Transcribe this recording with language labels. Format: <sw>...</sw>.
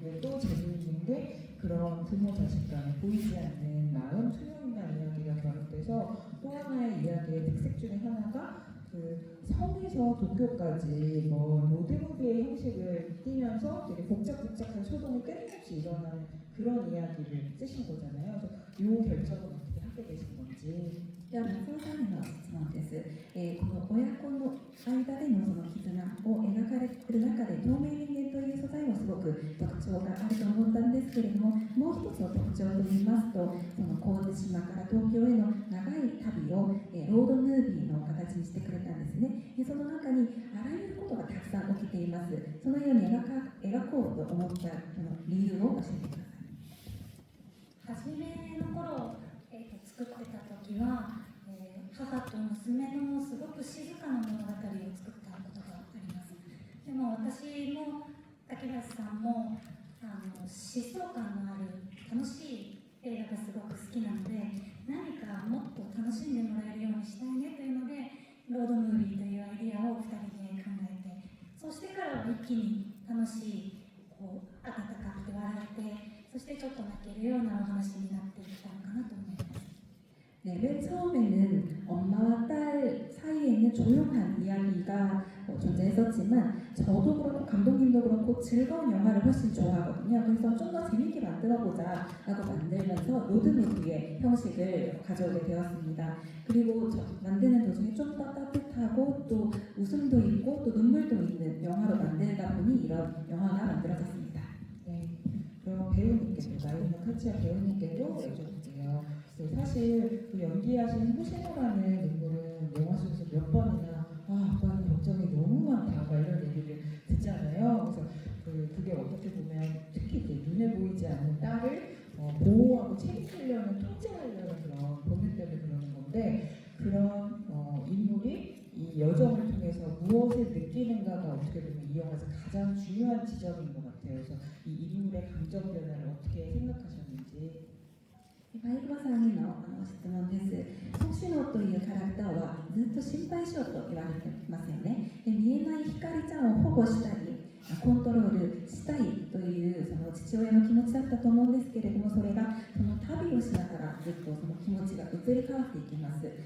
<ko>근데 또 재미있는 게 그런 부모 자식 간에 보이지 않는 마음, 투명인간 이야기가 결합돼서 또 하나의 이야기의 특색 중에 하나가 그 섬에서 도쿄까지 로드무비의 형식을 띠면서 되게 복잡한 소동이 끊임없이 일어나는 그런 이야기를 쓰신 거잖아요. 그래서 이 결정은 어떻게 하게 되신 건지.</ko> <ja>では松尾さんへの質問です。この親子の間でのその絆を描かれている中で透明人間という素材もすごく特徴があると思ったんですけれども、もう一つの特徴といいますと、その神津島から東京への長い旅をロードムービーの形にしてくれたんですね。その中にあらゆることがたくさん起きています。そのように描こうと思ったその理由を教えてください。初めの頃、作ってた時は、母と娘のすごく静かな物語を作ったことがあります。でも私も竹林さんも疾走感のある楽しい映画がすごく好きなので、何かもっと楽しんでもらえるようにしたいねというのでロードムービーというアイディアを2人で考えて、そしてからは一気に楽しい温かくて笑えて、そしてちょっと泣けるようなお話になっていったのかなと思います。</ja> <ko>네, 맨 처음에는 엄마와 딸 사이에 있는 조용한 이야기가 존재했었지만 저도 그렇고 감독님도 그렇고 즐거운 영화를 훨씬 좋아하거든요. 그래서 좀 더 재밌게 만들어보자 라고 만들면서 로드무비의 형식을 가져오게 되었습니다. 그리고 만드는 도중에 좀 더 따뜻하고 또 웃음도 있고 또 눈물도 있는 영화로 만들다 보니 이런 영화가 만들어졌습니다. 네, 그럼 배우님께도 나이는 카치아 배우님께도 여쭤볼게요. 네, 사실 그 연기하신 호시노라는 인물은 영화 속에서 몇 번이나 아빠는 걱정이 너무 많다 막 이런 얘기를 듣잖아요. 그래서 그게 어떻게 보면 특히 이제 눈에 보이지 않는 딸을 보호하고 책임지려는 통제하려는 그런 본능 때문에 그러는 건데 그런 인물이 이 여정을 통해서 무엇을 느끼는가가 어떻게 보면 이 영화에서 가장 중요한 지점인 것 같아요. 그래서 이 인물의 감정 변화를 어떻게 생각하셨는지.</ko> <ja>ファイブさんへの質問です。ソシノというキャラクターはずっと心配性と言われてますよね。で見えない光ちゃんを保護したり、コントロールしたいというその父親の気持ちだったと思うんですけれども、それがその旅をしながらずっとその気持ちが移り変わっていきます。</ja>